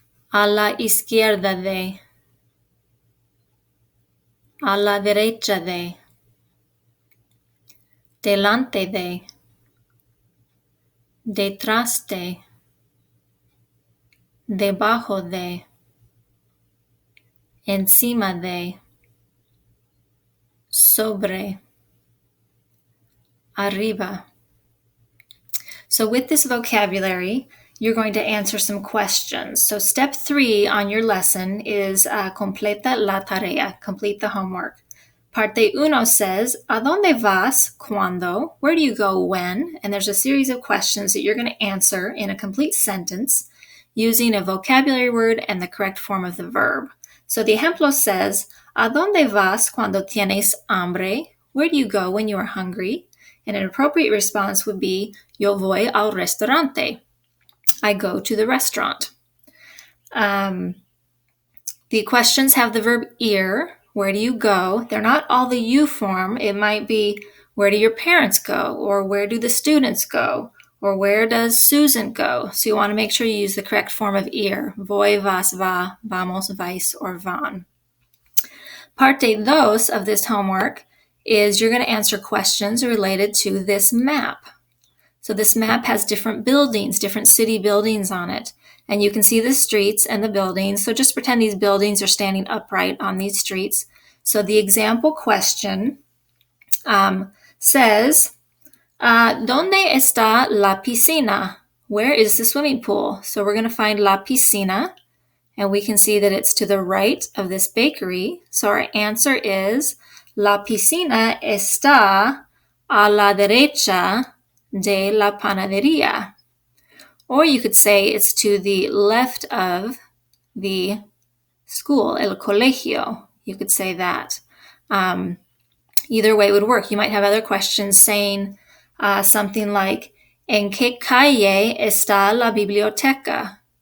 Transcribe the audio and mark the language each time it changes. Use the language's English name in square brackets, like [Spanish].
[Spanish] a la izquierda de, a la derecha de, delante de, detrás de, debajo de, encima de, sobre, arriba. [English] So with this vocabulary, you're going to answer some questions. So step 3 on your lesson is [Spanish] completa la tarea, [English] complete the homework. Parte 1 says, [Spanish] ¿A dónde vas? ¿Cuándo? [English] Where do you go? When? And there's a series of questions that you're going to answer in a complete sentence using a vocabulary word and the correct form of the verb. [Spanish] So the ejemplo says, ¿A dónde vas cuando tienes hambre? [English] Where do you go when you are hungry? And an appropriate response would be, [Spanish] yo voy al restaurante. [English] I go to the restaurant. The questions have the verb ir. Where do you go? They're not all the you form. It might be, where do your parents go? Or where do the students go? Or where does Susan go? So you want to make sure you use the correct form of ir. [Spanish] Voy, vas, va, vamos, vais, [English] or van. Parte 2 of this homework is you're going to answer questions related to this map. So this map has different buildings, different city buildings on it. And you can see the streets and the buildings. So just pretend these buildings are standing upright on these streets. So the example question says, [Spanish] ¿Dónde está la piscina? [English] Where is the swimming pool? So we're going to find la piscina. And we can see that it's to the right of this bakery. So our answer is, [Spanish] la piscina está a la derecha de la panadería. [English] Or you could say it's to the left of the school, el colegio. You could say that. Either way would work. You might have other questions saying something like, [Spanish] ¿En qué calle está la biblioteca?